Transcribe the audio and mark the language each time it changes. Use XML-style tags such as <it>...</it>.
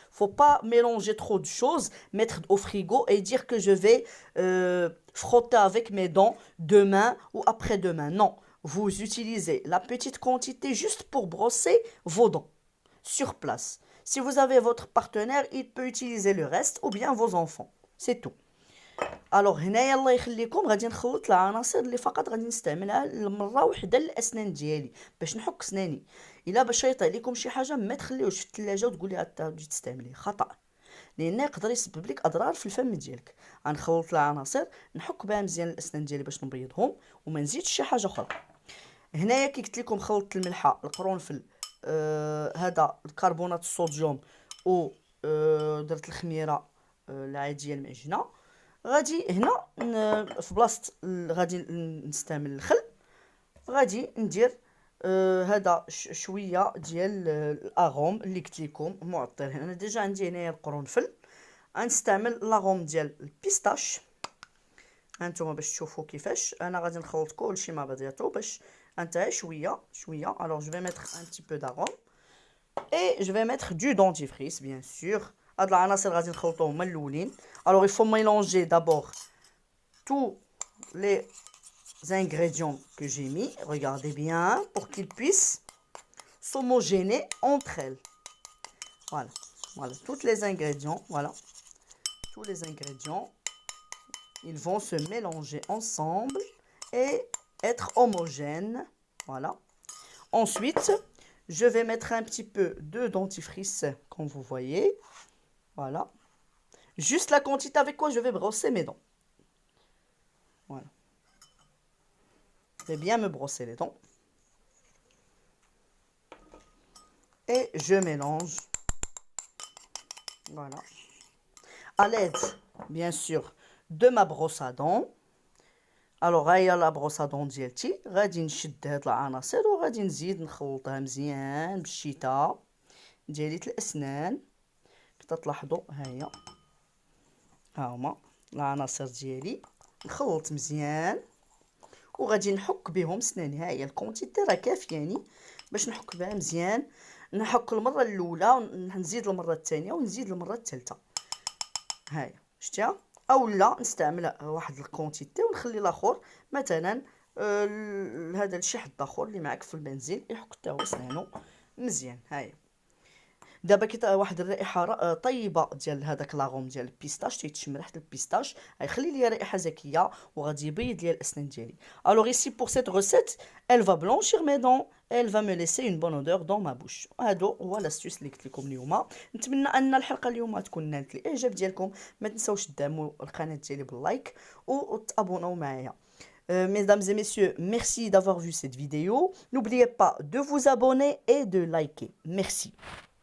<fr>Faut pas mélanger trop de choses, mettre au frigo et dire que je vais frotter avec mes dents demain ou après-demain. Non, vous utilisez la petite quantité juste pour brosser vos dents sur place. Si vous avez votre partenaire, il peut utiliser le reste ou bien vos enfants. C'est tout.</fr> <ar>الوغ هنايا الله يخليكم غادي نخلط العناصر اللي فقط غادي نستعملها لمره وحده للاسنان ديالي باش نحك سناني. الا باش يطيح لكم شي حاجه ما تخليوش في الثلاجه وتقولي عاد تجي تستعمليه، خطا، لان يقدر يسبب لك اضرار في الفم ديالك. غنخلط العناصر نحك بها مزيان الاسنان ديالي باش نبيضهم وما نزيدش شي حاجه اخرى. هنايا كي قلت لكم خلطت الملحه، القرنفل، هذا الكربونات الصوديوم و درت الخميره العاديه المعجنه. غادي هنا في بلاصه غادي نستعمل الخل، غادي ندير هذا شويه ديال الاغوم اللي قلت لكم معطر. انا ديجا عندي هنايا القرنفل، غنستعمل لاغوم ديال البيستاش. هانتوما باش تشوفوا كيفاش انا غادي نخلط كلشي مع بعضياتو باش انت شويه شويه.</ar> <fr>alors je vais mettre un petit peu d'arôme et je vais mettre du dentifrice bien sûr.</fr> <ar>هاد العناصر غادي نخلطوهم من الاولين.</ar> <fr>alors il faut mélanger d'abord tous les ingrédients que j'ai mis, regardez bien, pour qu'ils puissent s'homogénéer entre elles. Voilà, voilà, tous les ingrédients, voilà, tous les ingrédients, ils vont se mélanger ensemble et être homogènes. Voilà. Ensuite, je vais mettre un petit peu de dentifrice, comme vous voyez. Voilà. Juste la quantité avec quoi je vais brosser mes dents. Voilà. Je vais bien me brosser les dents. Et je mélange. Voilà. À l'aide, bien sûr, de ma brosse à dents.</fr> <ar>alors هيا لا بروس دون ديالتي، غادي نشد هاد العناصر وغادي نزيد نخلطها مزيان بالشتاء ديالي الاسنان. كي تلاحظوا هيا ها هما العناصر ديالي، نخلط مزيان وغادي نحك بهم سناني. ها هي الكونتيتي راه كافياني باش نحك بها مزيان. نحك المره الاولى ونزيد المره الثانيه ونزيد المره الثالثه. هاهي شتيها؟ اولا نستعمل واحد الكونتيتي ونخلي الاخر مثلا هذا الشي حد اخر اللي معك في البنزين يحك حتى هو سنانو مزيان. هاهي دابا كي واحد الرائحه طيبه ديال هذاك لاغوم ديال البيستاش، تيتشم ريحه البيستاش، غيخلي لي رائحه زكيه وغادي يبيض لي الاسنان ديالي.</ar> <fr>alors ici pour cette recette elle va blanchir mes dents et elle va me laisser une bonne odeur dans ma bouche.</fr> <ar>هادو هو لاستيس اللي قلت لكم اليوم. نتمنى ان الحلقه اليوم تكون نالت الاعجاب ديالكم. ما تنساوش تدعموا القناه ديالي باللايك وتابوناو معايا.</ar> <fr>Mesdames et messieurs, merci d'avoir vu cette vidéo. N'oubliez pas de vous abonner et de liker. Merci.</fr>